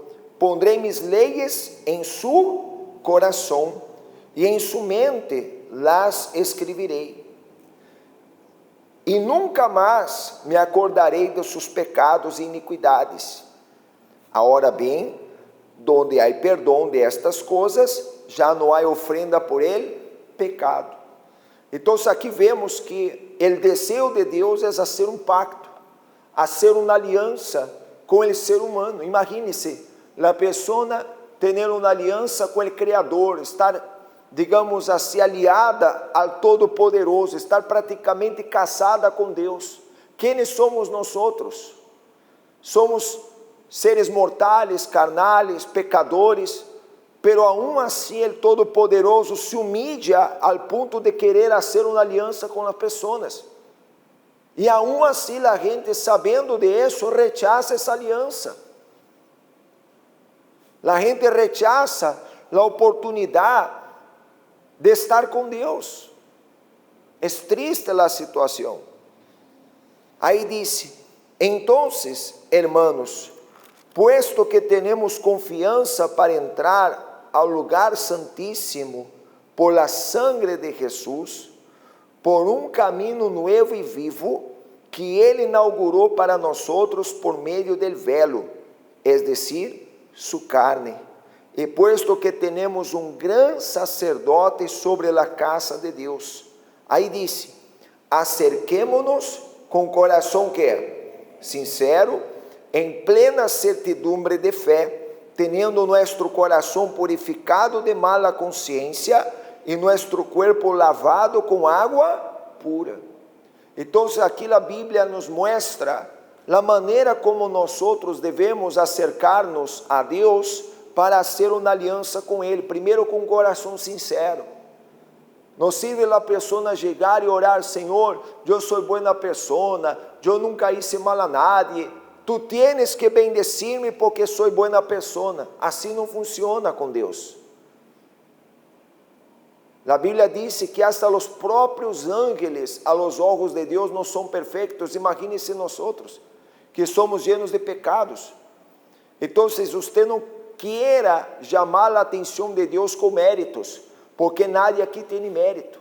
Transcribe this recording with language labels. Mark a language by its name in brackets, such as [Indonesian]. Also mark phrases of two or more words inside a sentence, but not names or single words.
[Spanish] Pondré mis leyes en su corazón y en su mente las escribiré. Y nunca más me acordaré de sus pecados e iniquidades. Ahora bien, donde hay perdón de estas cosas, [Portuguese] já não há ofrenda por ele pecado. Então aqui vemos que o desejo de Deus é fazer um pacto, fazer uma aliança com o ser humano. Imagine-se, a pessoa ter uma aliança com o Criador, estar, digamos assim, aliada ao Todo-Poderoso, estar praticamente casada com Deus. Quem somos nós? Somos seres mortais, carnales, pecadores, [Spanish] pero aún [Portuguese] assim o Todo-Poderoso se humilha ao ponto de querer fazer uma aliança com as pessoas. E aún assim a gente, sabendo de isso, rechaza essa aliança. A gente rechaza a oportunidade de estar com Deus. É triste a situação. Aí disse: [Spanish] entonces, hermanos, puesto que tenemos [Portuguese] confiança para entrar ao lugar santíssimo [Spanish] por la sangre de Jesús, [Portuguese] por um caminho novo e vivo que Ele inaugurou para nós por meio [Spanish] del velo, es decir, su carne. E puesto que tenemos um gran sacerdote sobre la casa de Deus, [Portuguese] aí disse: [Spanish] acerquémonos [Portuguese] com coração que é sincero, em plena [Spanish] certidumbre de fé, teniendo nuestro corazón purificado de mala conciencia y nuestro cuerpo lavado con agua pura. Entonces aquí la Biblia nos muestra la manera como nosotros debemos acercarnos a Dios para hacer una alianza con Él, primero con un corazón sincero. No sirve la persona llegar y orar: Señor, yo soy buena persona, yo nunca hice mal a nadie, tu tienes que bendecir-me porque [Portuguese] sou boa pessoa. Assim não funciona com Deus. A Bíblia diz que hasta os próprios ángeles, [Spanish] a los ojos [Portuguese] de Deus, não são perfeitos. Imagine-se nós, que somos llenos de pecados. Então, você não quiera chamar a atenção de Deus com méritos, porque nadie aqui tem mérito.